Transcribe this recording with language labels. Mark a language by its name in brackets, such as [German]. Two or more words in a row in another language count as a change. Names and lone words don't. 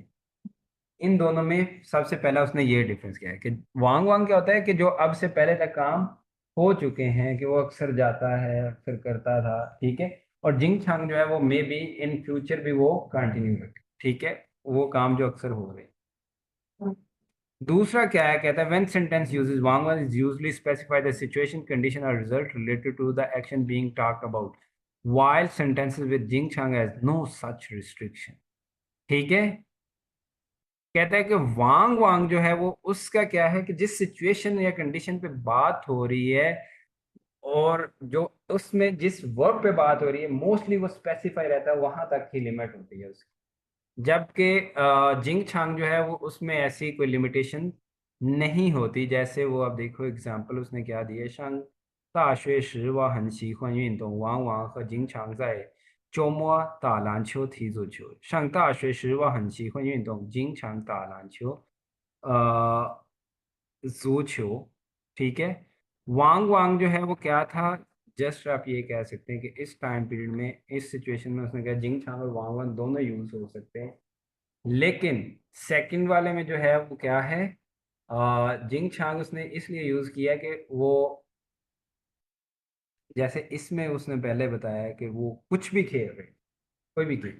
[Hindi] इन दोनों में सबसे पहला उसने ये डिफरेंस किया है कि वांग वांग क्या होता है कि जो अब से पहले तक काम हो चुके हैं, कि वो अक्सर जाता है, अक्सर करता था। ठीक है। और जिंग छांग जो है वो [English] maybe in future [Hindi] भी वो कंटिन्यू रखे। ठीक है, वो काम जो अक्सर हो रहे हैं। दूसरा क्या है, कहता है [English] when sentence uses 往往 is usually specify the situation condition and result related to the action being talked about, while sentences with जिंग छांग has no such restriction। [Hindi] ठीक है। कहता है कि वांग वांग जो है वो उसका क्या है कि जिस सिचुएशन या कंडीशन पे बात हो रही है, और जो उसमें जिस वर्ब पे बात हो रही है, मोस्टली वो स्पेसिफाई रहता है, वहां तक ही लिमिट होती है उसकी। जबकि जिंग छांग जो है वो उसमें ऐसी कोई लिमिटेशन नहीं होती। जैसे वो आप देखो एग्जांपल उसने क्या दिया, [Chinese] शंग 大学时我很喜欢运动，往往和经常在周末打篮球、踢足球。上大学时我很喜欢运动，经常打篮球，足球। [Hindi] ठीक है। वांग वांग जो है वो क्या था, जस्ट आप ये कह सकते हैं कि इस [English] time period [Hindi] में, इस सिचुएशन में उसने कहा जिंग छांग और वांग वांग दोनों यूज हो सकते हैं। लेकिन सेकंड वाले में जो है वो क्या है, जिंग छांग उसने इसलिए यूज किया कि वो, जैसे इसमें उसने पहले बताया कि वो कुछ भी खेल रहे, कोई भी खेल।